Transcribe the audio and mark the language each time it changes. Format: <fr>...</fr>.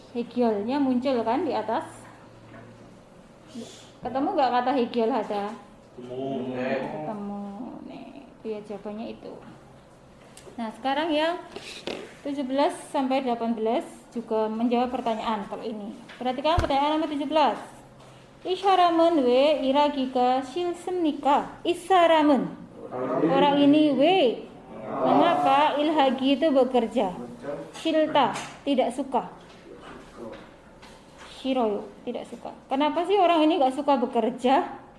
<id>해결nya muncul kan di atas. Ketemu nggak kata 해결하다? Ketemu. Nih, itu ya jawabannya itu. Nah, sekarang yang 17 sampai 18 juga menjawab pertanyaan kalau ini. Perhatikan pertanyaan nomor 17.</id> <ko>이 사람은 왜 일하기가 싫습니까? 이 사람은,</ko> <id>orang ini 왜, mengapa ilhagi itu bekerja? 싫다, tidak suka. Shiroyo, tidak suka. Kenapa sih orang ini nggak suka bekerja?</id>